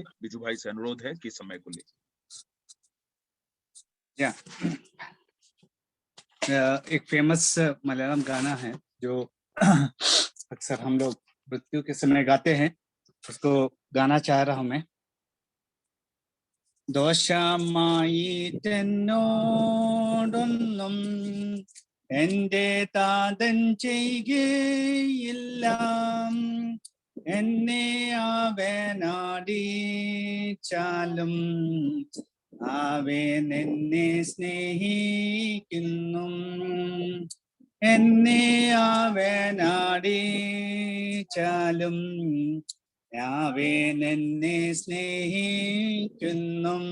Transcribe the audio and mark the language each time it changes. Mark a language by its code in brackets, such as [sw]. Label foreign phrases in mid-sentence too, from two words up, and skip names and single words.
[hi] बिजू भाई से अनुरोध है कि समय को ले। एक फेमस मलयालम गाना है जो अक्सर हम लोग मृत्यु के समय गाते हैं, उसको गाना चाह रहा हूं मैं। [ml] ദോഷമായിട്ടെന്നോടൊന്നും എൻ്റെ താതൻ ചെയ്യുകയില്ല, എന്നെ അവനടിച്ചാലും അവൻ എന്നെ സ്നേഹിക്കുന്നു, എന്നെ അവനടിച്ചാലും അവൻ എന്നെ സ്നേഹിക്കുന്നു.